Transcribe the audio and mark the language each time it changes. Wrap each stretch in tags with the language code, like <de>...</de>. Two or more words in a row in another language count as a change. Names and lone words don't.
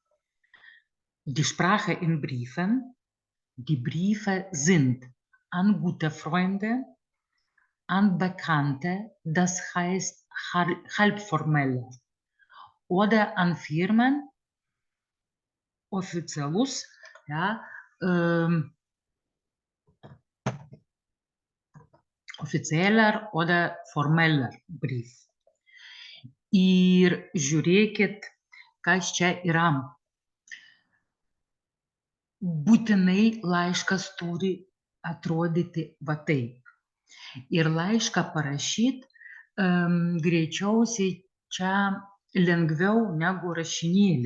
<de>Die Sprache in Briefen, die Briefe sind an gute Freunde, an Bekannte, das heißt halbformell, oder an Firmen, offiziellus, ja, offizieller oder formeller Brief.</de> <lt>Ir žiūrėkit, kas čia yra. Būtinai laiškas turi atrodyti va taip. Ir laišką parašyti greičiausiai čia lengviau negu rašinėlį.</lt>